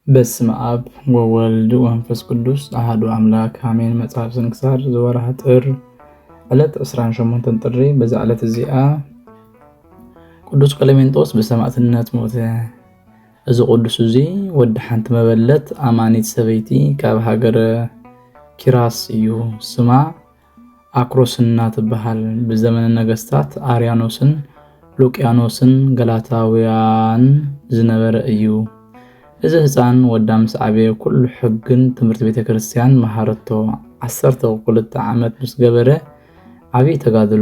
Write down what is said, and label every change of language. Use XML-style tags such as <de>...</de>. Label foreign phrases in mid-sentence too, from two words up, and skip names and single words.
<gez>በስመ አብ ወወልድ ወመንፈስ ቅዱስ አሐዱ አምላክ አሜን። መጽሐፍ ስንክሳር ዘወርኃ ጥር</gez> <ti>ዕለት 28 ጥሪ። በዛ ዕለት እዚኣ ቅዱስ ቀሌምንጦስ ብሰማዕትነት ሞተ። እዚ ቅዱስ እዚ ወዲ ሓንቲ መበለት ኣማኒት ሰበይቲ ካብ ሃገረ ኪራስ እዩ። ስማ አክሮስና ትበሃል። ብዘመነ ነገስታት አርያኖስን ሉቅያኖስን ገላታውያን ዝነበረ እዩ። እዚ ህፃን ወዳ ምስ ዓበየ ኩሉ ሕግን ትምህርቲ ቤተክርስትያን መሃረቶ 12 ዓመት ምስ ገበረ ዓብይ ተጋድሎ</ti>